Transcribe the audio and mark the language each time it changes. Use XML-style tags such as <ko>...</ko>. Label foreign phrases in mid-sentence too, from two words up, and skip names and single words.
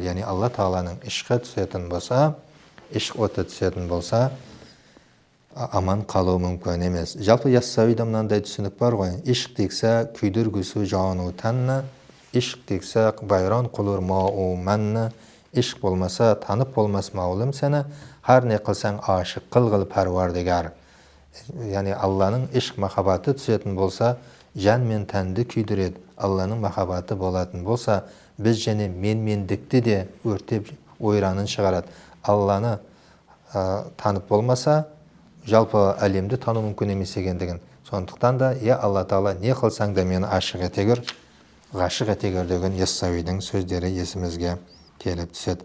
<kk>Яғни Алла Тағаланың ішқі түсетін болса, ішқ оты түсетін болса, аман қалу мүмкін емес. Жалпы яссауида мынандай түсінік бар ғой,</kk> <uz>ішқ тексе күйдіргісі жауыну тәнні, ішқ тексе байран құлыр мау мәнні, ішқ болмаса танып болмас маулым сені, har ne qilsang aşık qilg'il parvardigar. Ya'ni Allohning ishq muhabbati</uz> <kk>түсетін болса, жан мен тәнді күйдіреді. Алланың махаббаты болатын болса, біз және менмендікті де өртеп ойранын шығарады. Алланы танып болмаса, жалпы әлемді тану мүмкін емес екендігін. Сондықтан да, Алла Тағала не қылсаң да мені ашық ете көр, ғашық ете көр деген Яссауидің сөздері есімізге келіп түседі.</kk>